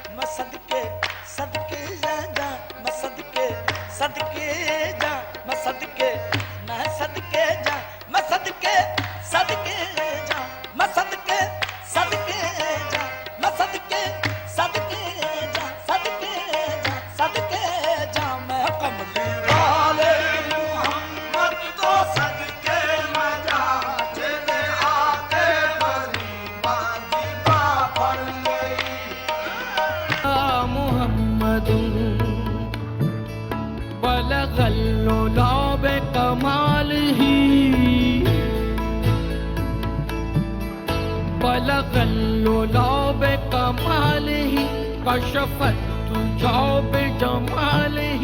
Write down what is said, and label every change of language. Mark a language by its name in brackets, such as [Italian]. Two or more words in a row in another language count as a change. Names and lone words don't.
[Punjabi] صدقے صدقے جا میں صدقے صدقے جا میں صدقے میں صدقے جا میں صدقے صدقے جا میں صدقے صدقے جا میں صدقے صدقے جا صدقے جا صدقے جا میں کملی والے محمد کو صدقے میں جا جنے آکے بری بازی پڑ گئی [Arabic] محمد بلغ العلى بكماله بلغ العلى بكماله كشف الدجى بجماله